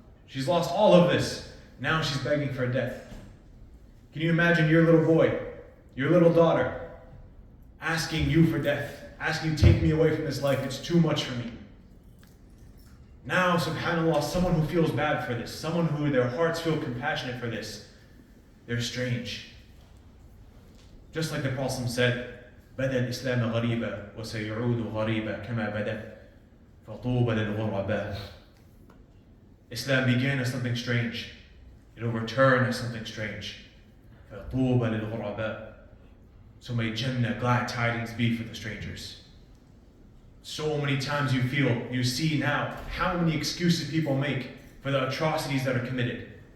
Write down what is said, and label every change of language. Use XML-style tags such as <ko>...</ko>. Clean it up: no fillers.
<en>She's lost all of this. Now she's begging for death. Can you imagine your little boy, your little daughter, asking you for death? Asking you, take me away from this life, it's too much for me. Now, subhanAllah, someone who feels bad for this, someone who their hearts feel compassionate for this, they're strange.</en> <ar>Just like the Prophet said, بَدَى الْإِسْلَامَ غَرِيبًا وَسَيُعُودُ غَرِيبًا كَمَا بَدَى فَطُوبَى لِلْغُرَبَاءِ.</ar> <en>Islam began as something strange. It will return as something strange.</en> <ar>فَطُوبَى لِلْغُرَبَاءِ.</ar> <en>So may Jannah, glad tidings be for the strangers. So many times you see now how many excuses people make for the atrocities that are committed.</en>